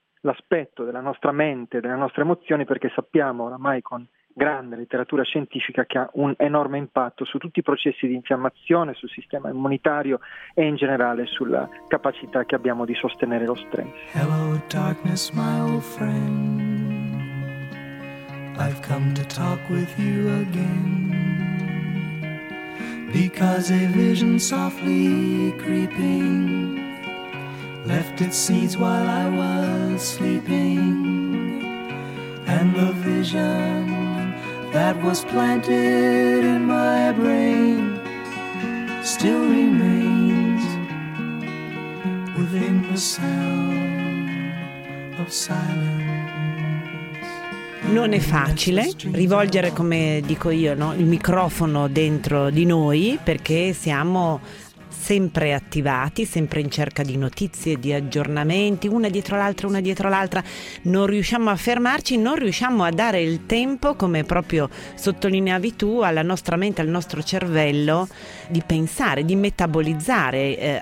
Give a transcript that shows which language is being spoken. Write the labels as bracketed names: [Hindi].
[Italian] l'aspetto della nostra mente, delle nostre emozioni, perché sappiamo oramai con grande letteratura scientifica che ha un enorme impatto su tutti i processi di infiammazione, sul sistema immunitario e in generale sulla capacità che abbiamo di sostenere lo stress. [English] Hello darkness, my old friend. I've come to talk with you again because a vision softly creeping left its seeds while I was sleeping, and the vision that was planted in my brain still remains within the sound of silence. [Italian] Non è facile rivolgere, come dico io, no? Il microfono dentro di noi, perché siamo sempre attivati, sempre in cerca di notizie, di aggiornamenti, una dietro l'altra, non riusciamo a fermarci, non riusciamo a dare il tempo, come proprio sottolineavi tu, alla nostra mente, al nostro cervello, di pensare, di metabolizzare.